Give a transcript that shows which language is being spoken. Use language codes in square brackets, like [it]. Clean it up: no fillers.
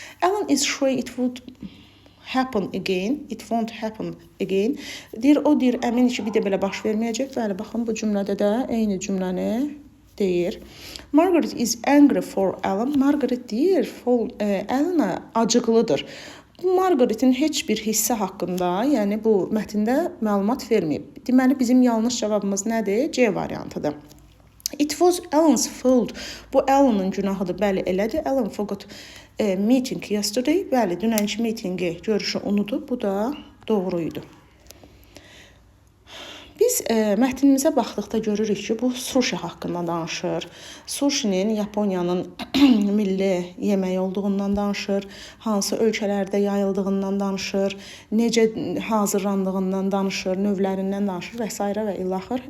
[en] Alan is sure it would happen again. It won't happen again. [az] Deyir, o deyir, əmin ki, bir də belə baş verməyəcək. Bəli, baxın, bu cümlədə də eyni cümləni deyir. [en] Margaret is angry for Alan. [az] Margaret deyir, Alan'a acıqlıdır. Margaret'in heç bir hissə haqqında, yəni bu mətndə məlumat verməyib. Deməli, bizim yanlış cavabımız nədir? C variantıdır. [en] It was Alan's fault. [az] Bu Alan'ın günahıdır. Bəli, elədir. [en] Alan forgot meeting yesterday. [az] Bəli, dünənki meetingi, görüşü unudub. Bu da doğruydu. Biz mətnimizə baxdıqda görürük ki, bu sushi haqqında danışır. Sushinin Yaponiyanın milli yeməyi olduğundan danışır, hansı ölkələrdə yayıldığından danışır, necə hazırlandığından danışır, növlərindən danışır və s. və ilaxır.